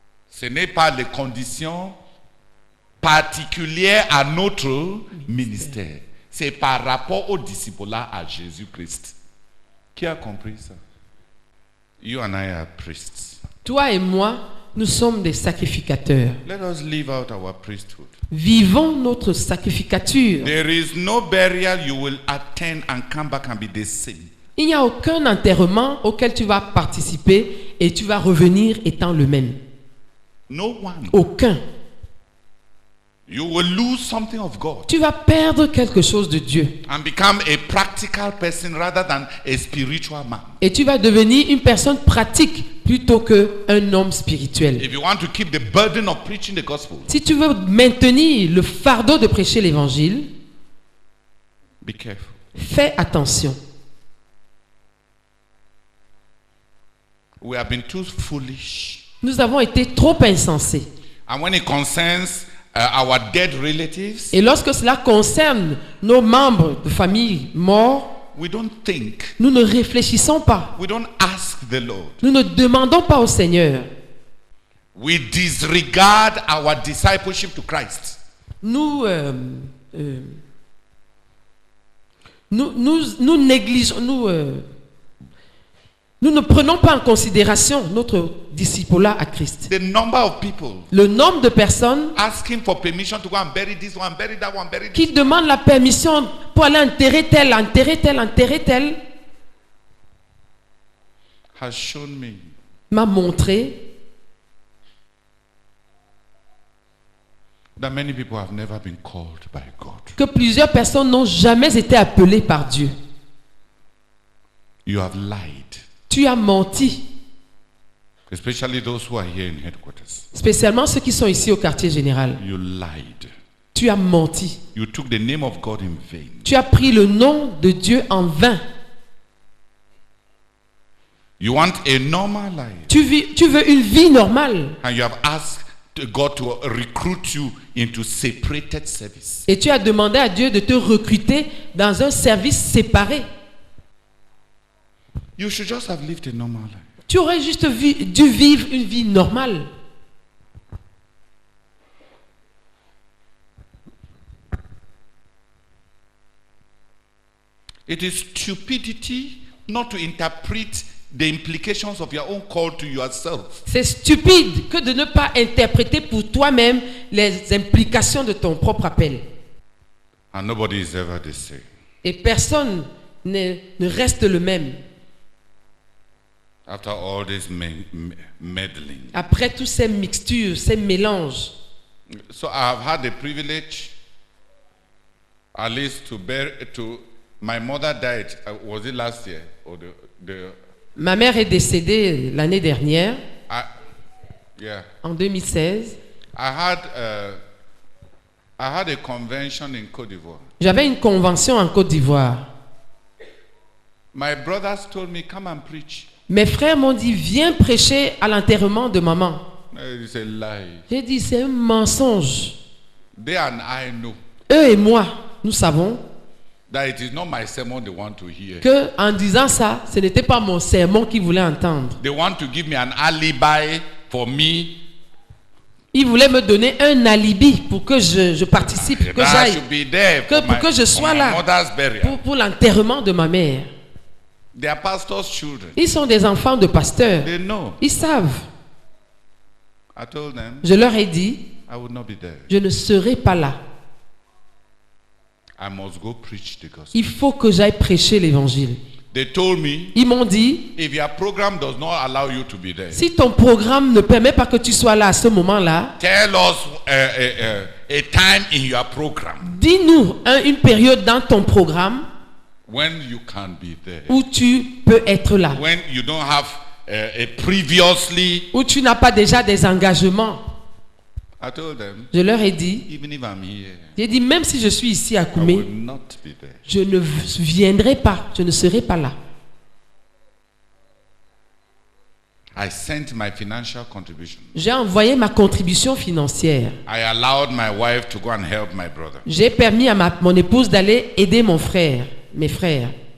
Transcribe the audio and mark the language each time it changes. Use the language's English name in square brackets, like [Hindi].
[French] Ce n'est pas les conditions particulières à notre ministère. C'est par rapport au disciple-là à Jésus-Christ. Qui a compris ça? [English] You and I are priests. [French] Toi et moi, nous sommes des sacrificateurs. [English] Let us live out our priesthood. [French] Vivons notre sacrificature. [English] There is no burial you will attend and come back and be the same. [French] Il n'y a aucun enterrement auquel tu vas participer et tu vas revenir étant le même. [English] No one. [French] Aucun. [English] You will lose something of God. [French] Tu vas perdre quelque chose de Dieu. [English] And become a practical person rather than a spiritual man. [French] Et tu vas devenir une personne pratique plutôt qu'un homme spirituel. [English] If you want to keep the burden of preaching the gospel, [French] Si tu veux maintenir le fardeau de prêcher l'évangile, [English] be careful. [French] fais attention. [English] We have been too foolish. [French] Nous avons été trop insensés. [English] And when it concerns our dead relatives, [French] Et lorsque cela concerne nos membres de famille morts, [English] we don't think. [French] nous ne réfléchissons pas. [English] We don't ask the Lord. [French] Nous ne demandons pas au Seigneur. [English] We disregard our discipleship to Christ. [French] Nous nous négligeons, nous ne prenons pas en considération notre disciple-là à Christ. [English] The number of people [French] Le nombre de personnes [English] asking for permission to go and bury this one, bury that one, bury [French] qui [English] this. [French] demandent la permission pour aller enterrer tel, [English] Has shown me [French] m'a montré [English] that many people have never been called by God. [French] que plusieurs personnes n'ont jamais été appelées par Dieu. [English] You have lied, [French] Tu as menti, [English] especially those who are here in headquarters. [French] spécialement ceux qui sont ici au quartier général. [English] You lied. [French] Tu as menti. [English] You took the name of God in vain. [French] Tu as pris le nom de Dieu en vain. [English] You want a normal life, [French] Tu veux une vie normale. [English] and you have asked God to recruit you into separated service. [French] Et tu as demandé à Dieu de te recruter dans un service séparé. [English] You should just have lived a normal life. [French] Tu aurais juste dû vivre une vie normale. [English] It is stupidity not to interpret the implications of your own call to yourself. [French] C'est stupide que de ne pas interpréter pour toi-même les implications de ton propre appel. [English] And nobody is ever the same. [French] Et personne ne reste le même. [English] After all this meddling. [French] Après tous ces mixtures, ces mélanges. [English] So I have had the privilege, at least my mother died, was it last year? Or [French] Ma mère est décédée l'année dernière, [English] yeah. [French] en 2016. [English] I had a convention in Côte d'Ivoire. [French] J'avais une convention en Côte d'Ivoire. [English] My brothers told me, come and preach. [French] Mes frères m'ont dit, viens prêcher à l'enterrement de maman. [English] It's a lie. [French] J'ai dit, c'est un mensonge. [English] They and I know [French] Eux et moi, nous savons [English] that it is not my sermon they want to hear. [French] que en disant ça, ce n'était pas mon sermon qu'ils voulaient entendre. [English] They want to give me an alibi for me. [French] Ils voulaient me donner un alibi pour que je participe, que [English] I [French] j'aille, [English] should be there [French] pour que je sois là [English] mother's burial. [French] pour l'enterrement de ma mère. [English] They are pastors' children. [French] Ils sont des enfants de pasteurs. [English] They know. [French] Ils savent. [English] I told them [French] Je leur ai dit, [English] I would not be there. [French] je ne serai pas là. [English] I must go preach the gospel. [French] Il faut que j'aille prêcher l'évangile. [English] They told me, [French] Ils m'ont dit, [English] if your program does not allow you to be there, [French] si ton programme ne permet pas que tu sois là à ce moment-là, [English] tell us a time in your program [French] dis-nous une période dans ton programme [English] when you can be there. [French] où tu peux être là, [English] When you don't have a previously. [French] où tu n'as pas déjà des engagements. [English] I told them, [French] Je leur ai dit, [English] even if I'm here, [French] j'ai dit, même si je suis ici à [English] I [French] Koumé, [English] will not be there. [French] je ne viendrai pas, je ne serai pas là. [English] I sent my financial contribution. [French] J'ai envoyé ma contribution financière. [English] I allowed my wife to go and help my brother. [French] J'ai permis à mon épouse d'aller aider mon frère, mes frères.